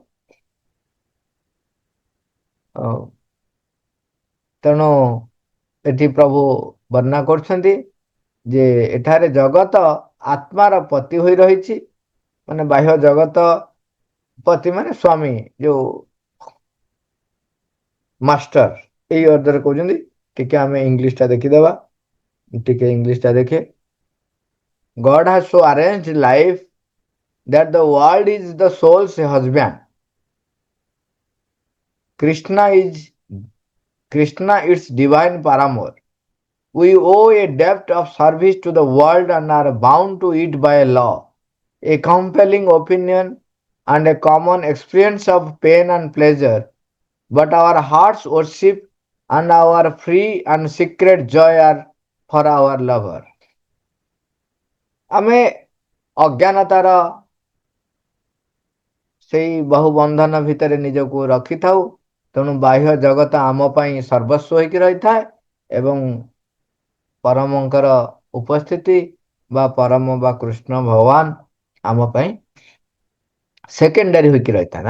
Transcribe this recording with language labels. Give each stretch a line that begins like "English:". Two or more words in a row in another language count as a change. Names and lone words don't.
Odia: ତେଣୁ ଏଠି ପ୍ରଭୁ ବର୍ଣ୍ଣନା କରୁଛନ୍ତି ଯେ ଏଠାରେ ଜଗତ ଆତ୍ମାର ପତି ହୋଇ ରହିଛି, ମାନେ ବାହ୍ୟ ଜଗତ ପତି ମାନେ ସ୍ୱାମୀ, ଯୋଉ ମାଷ୍ଟର, ଏଇ ଅର୍ଥରେ କହୁଛନ୍ତି। ଟିକେ ଆମେ ଇଂଲିଶଟା ଦେଖିଦେବା, ଟିକେ ଇଂଲିଶଟା ଦେଖେ।
English: God has so arranged life that the world is the soul's husband. Krishna is Krishna its divine paramour. We owe a debt of service to the world and are bound to it by a law, a compelling opinion, and a common experience of pain and pleasure. But our hearts worship and our free and secret joy are for our lover.
Odia: ଆମେ ଅଜ୍ଞାନତାର ସେଇ ବହୁ ବନ୍ଧନ ଭିତରେ ନିଜକୁ ରଖିଥାଉ, ତେଣୁ ବାହ୍ୟ ଜଗତ ଆମ ପାଇଁ ସର୍ବସ୍ୱ ହୋଇକି ରହିଥାଏ ଏବଂ ପରମଙ୍କର ଉପସ୍ଥିତି ବା ପରମ ବା କୃଷ୍ଣ ଭଗବାନ ଆମ ପାଇଁ ସେକେଣ୍ଡାରୀ ହୋଇକି ରହିଥାନ୍ତି।